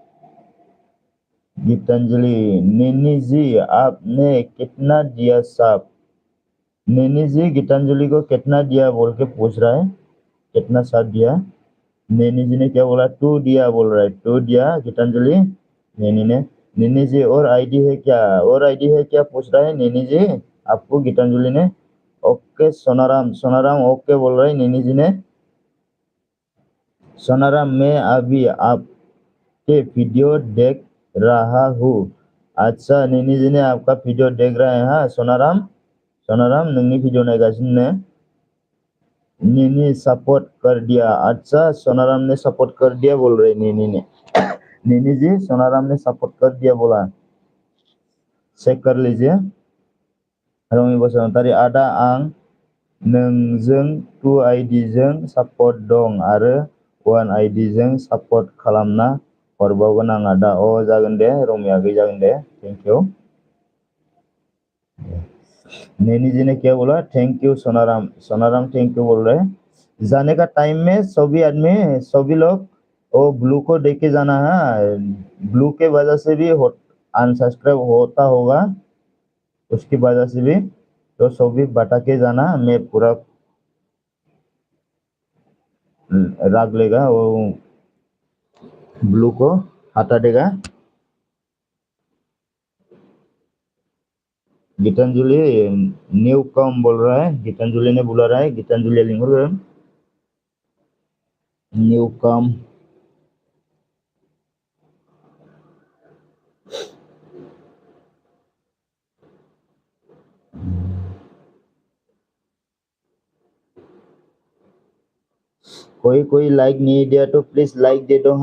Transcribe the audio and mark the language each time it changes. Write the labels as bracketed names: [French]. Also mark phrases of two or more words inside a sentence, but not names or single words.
[Hindi] गीतांजलि नैनी जी आपने कितना दिया साहब नैनी जी गीतांजलि को कितना दिया बोल के पूछ रहा है कितना साथ दिया नैनी जी ने क्या बोला टू दिया बोल रहा है टू दिया गीतांजलि नैनी जी और आईडी है क्या पूछ रहा है नैनी जी आपको गीतांजलि ने ओके सोनाराम ओके बोल रहा है नैनी जी ने सोनाराम मैं अभी आपके वीडियो देख रहा हूँ अच्छा नैनी जी ने आपका वीडियो देख रहा है हाँ सोनाराम [Bodo] नोंनि वीडियो नायगासिनो [Hindi] नैनी सपोर्ट कर दिया अच्छा सोनाराम ने सपोर्ट कर दिया बोल रहे नैनी ने नैनी जी सोनाराम ने सपोर्ट कर दिया बोला चेक कर लीजिए। [Bodo] रमि बसुमतारी आदा आं नोंजों [English] two ID [Bodo] जों सपोर्ट दं आरो [English] one ID [Bodo] जों सपोर्ट खालामना हरबावगोन आं आदा जागोन दे रमिया जागोन दे [English] thank you. [Hindi] नैनी जी ने क्या बोला [English] thank you [Hindi] सोनाराम [English] thank you [Hindi] बोल रहे जाने का टाइम में सभी लोग वो ब्लू को देख के जाना है ब्लू के वजह से भी अनसब्सक्राइब होता होगा उसकी वजह से भी तो सभी बता के जाना मैं पूरा राग लेगा वो ब्लू को हटा देगा। गीतांजलि [English] new come [Hindi] बोल रहा है गीतांजलि ने बुला रहा है गीतांजलि लिंगुर [English] new come. [Hindi] कोई लाइक नहीं दिया तो प्लीज लाइक दे दो।